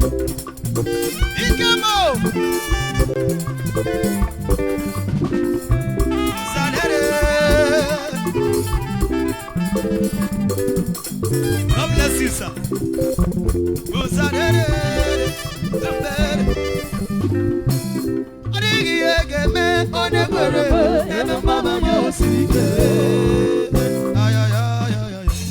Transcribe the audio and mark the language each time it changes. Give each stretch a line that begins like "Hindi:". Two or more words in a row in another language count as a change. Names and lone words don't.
Igbo: Ike m o. Zanere.
English: God bless you, sir.
Igbo: Zanere. Zanere. Ọ dịghị ihe ga-eme onye kwere ekwe. Ebe mgbaba m siri ike. Ay, ay, ay, ay, ay.